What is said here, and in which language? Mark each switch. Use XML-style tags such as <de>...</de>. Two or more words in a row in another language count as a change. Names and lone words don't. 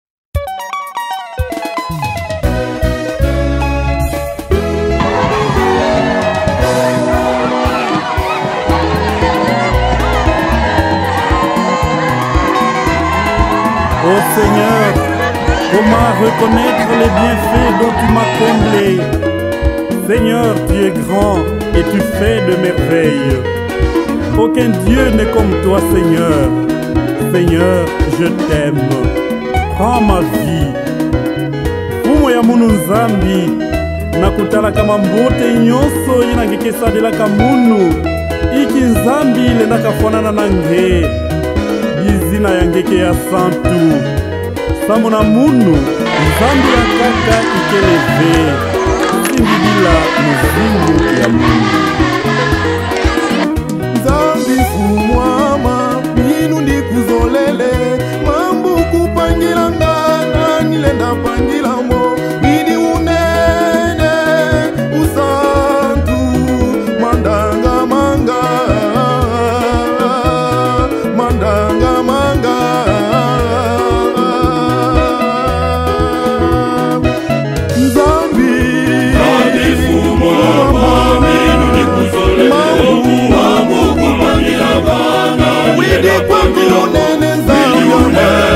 <fr>Oh Seigneur, comment reconnaître les bienfaits dont tu m'as comblé? Seigneur, tu es grand et tu fais de merveilles. Aucun Dieu n'est comme toi, Seigneur. Seigneur, je t'aime. Prends ma vie.</fr> <kg>Fumo ya munu nzambi, nakutala kama mbote nyonso yinangekesadelaka munu. Iki nzambi lendakafanana na nge. Bizina yangeke ya santu. Samona munu, nzambi ya kaka ikeleve. Sindibila muzingu ya munu. Nzambi fumwama, minu ndi kuzolele. Mambu kupangila ngana, nilenda pangila mo. Idi unene, usantu, mandanga manga. Mandanga manga. Nzambi fumwama, minu ndi kuzolele. Mambu kupangila ngana, nilenda pangila mo.</kg>